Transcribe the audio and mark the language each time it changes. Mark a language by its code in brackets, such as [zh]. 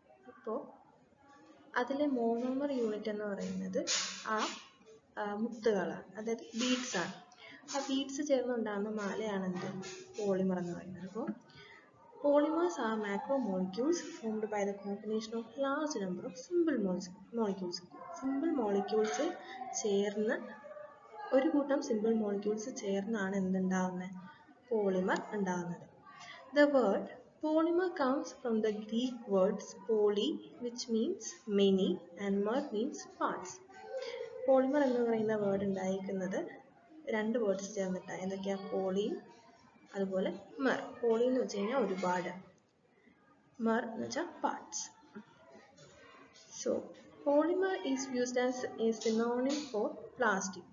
[ml] അപ്പോൾ അതിലെ monomer unit എന്ന് പറയുന്നത് ആ മുത്തുകളാണ്, അതായത് ബീഡ്സ് ആണ്. ആ ബീഡ്സ് ചേർന്നുണ്ടാകുന്ന മാലയാണ് എന്ത് പോളിമർ എന്ന് പറയുന്നത്. അപ്പോൾ [en] polymers are macromolecules formed by the combination of large number of simple molecules. Simple molecules [ml] ചേർന്ന് ഒരു കൂട്ടം [en] simple molecules [ml] ചേർന്നാണ് എന്തുണ്ടാകുന്നത് പോളിമർ ഉണ്ടാകുന്നത്. [en] The word polymer comes from the Greek words poly, which means many, and mer means parts. [ml] Polymer എന്ന് പറയുന്ന word ഉണ്ടായിരിക്കുന്നത് രണ്ട് words ചേർന്നിട്ടാണ്. എന്തൊക്കെയാണ്? പോളിയും അതുപോലെ മെർ. പോളി എന്ന് വെച്ച് കഴിഞ്ഞാൽ ഒരുപാട്, മെർ എന്ന് വെച്ചാൽ parts. [en] So polymer is used as a synonym for plastic.